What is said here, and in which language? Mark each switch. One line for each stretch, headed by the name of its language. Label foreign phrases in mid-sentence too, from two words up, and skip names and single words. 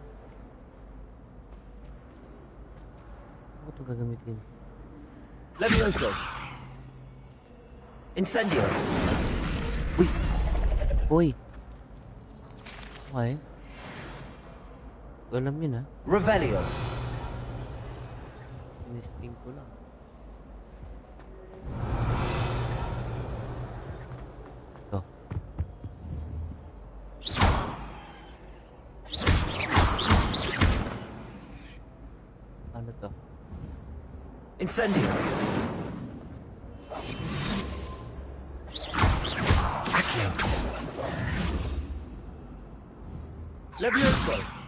Filipino: Ako ito gagamitin. Levioso. Incendio. Uy. Okay. Alam yun, ha? Revelio. Inisting ko lang. Ito. Ano to? Incendio. Accio. Levioso.